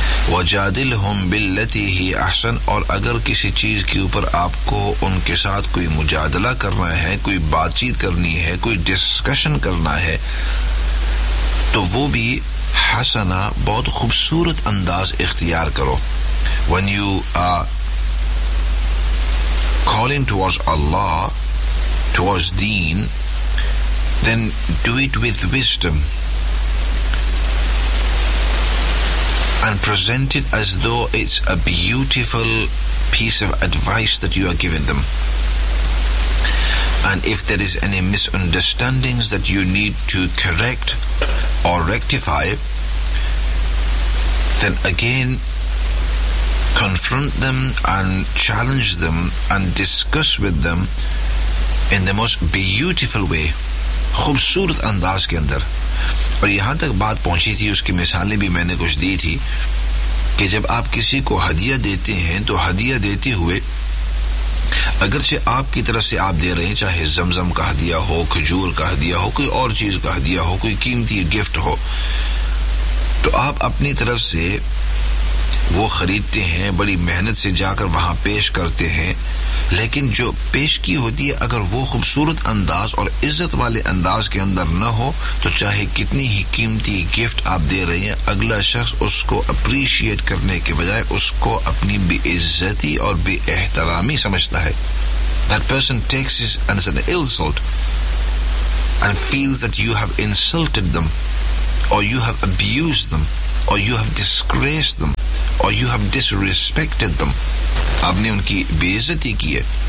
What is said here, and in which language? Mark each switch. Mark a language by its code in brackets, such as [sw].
[ar] وجادلہم باللتی ہی احسن، [ur] اور اگر کسی چیز کے اوپر آپ کو ان کے ساتھ کوئی مجادلہ کرنا ہے، کوئی بات چیت کرنی ہے، کوئی ڈسکشن کرنا ہے، تو وہ بھی حسنا، بہت خوبصورت انداز اختیار کرو. [en] When you are calling towards Allah, towards deen, then do it with wisdom and present it as though it's a beautiful piece of advice that you are giving them. And if there is any misunderstandings that you need to correct or rectify, then again confront them and challenge them and discuss with them in the most beautiful way, [ur] خوبصورت انداز کے اندر. اور یہاں تک بات پہنچی تھی، اس کی مثالیں بھی میں نے کچھ دی تھی، کہ جب آپ کسی کو ہدیہ دیتے ہیں تو ہدیہ دیتے ہوئے اگرچہ آپ کی طرف سے آپ دے رہے ہیں، چاہے زمزم کا ہدیہ ہو، کھجور کا ہدیہ ہو، کوئی اور چیز کا ہدیہ ہو، کوئی قیمتی گفٹ ہو، تو آپ اپنی طرف سے وہ خریدتے ہیں، بڑی محنت سے جا کر وہاں پیش کرتے ہیں، لیکن جو پیش کی ہوتی ہے اگر وہ خوبصورت انداز اور عزت والے انداز کے اندر نہ ہو، تو چاہے کتنی ہی قیمتی گفٹ آپ دے رہے ہیں، اگلا شخص اس کو اپریشیٹ کرنے کے بجائے اس کو اپنی بے عزتی اور بے احترامی سمجھتا ہے. [en] That person takes it as an insult and feels that you have insulted them or you have abused them or you have disgraced them or you have disrespected them. [ur] آپ نے ان کی بے عزتی کی ہے.